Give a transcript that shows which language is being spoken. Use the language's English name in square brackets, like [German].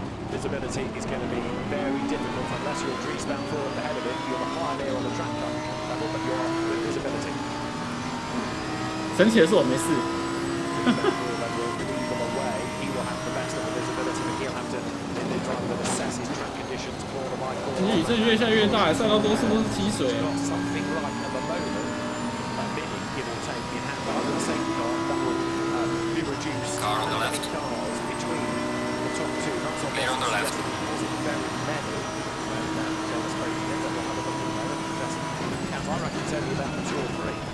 [English] Visibility is going to be very difficult unless you're Dries Van Voort ahead of it. You're the pioneer on the track level, but you're with visibility. [Chinese] 神奇的是我没事。 [English] He will have the best of the visibility, but he'll have to try and assess his track conditions corner by corner. [Chinese] 雨这越下越大，赛道多数都是积水。 [English] Something like at the moment, a minute give or take in hand by the safety car, that will be reduced. Car on the left. Cars between the top two, not so Clear on the left. very many. And that demonstrates that we'll have a look at the moment. That's, I reckon it's only about 2 or 3.